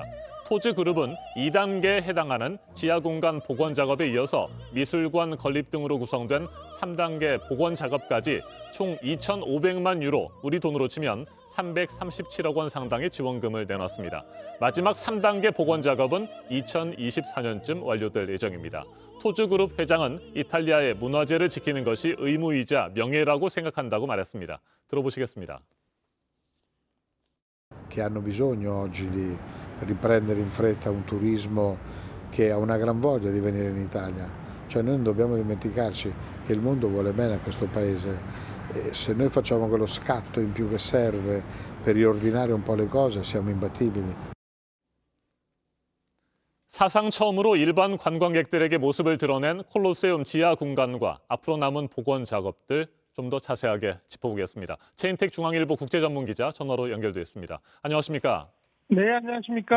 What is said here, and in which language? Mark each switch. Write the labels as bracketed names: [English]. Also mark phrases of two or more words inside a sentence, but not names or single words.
[Korean] 토즈 그룹은 2단계에 해당하는 지하 공간 복원 작업에 이어서 미술관 건립 등으로 구성된 3단계 복원 작업까지 총 2,500만 유로, 우리 돈으로 치면 337억 원 상당의 지원금을 내놨습니다. 마지막 3단계 복원 작업은 2024년쯤 완료될 예정입니다. 토즈그룹 회장은 이탈리아의 문화재를 지키는 것이 의무이자 명예라고 생각한다고 말했습니다. 들어보시겠습니다. [Italian] Che hanno bisogno oggi di riprendere in fretta un turismo che ha una gran voglia di venire in Italia. Cioè noi non dobbiamo dimenticarci che il mondo vuole bene a questo paese e se noi facciamo quello scatto in più che serve per riordinare un po' le cose siamo imbattibili. [Korean] 사상 처음으로 일반 관광객들에게 모습을 드러낸 콜로세움 지하 공간과 앞으로 남은 복원 작업들 좀 더 자세하게 짚어보겠습니다. 체인텍 중앙일보 국제전문기자 전화로 연결돼 있습니다. 안녕하십니까? 네, 안녕하십니까?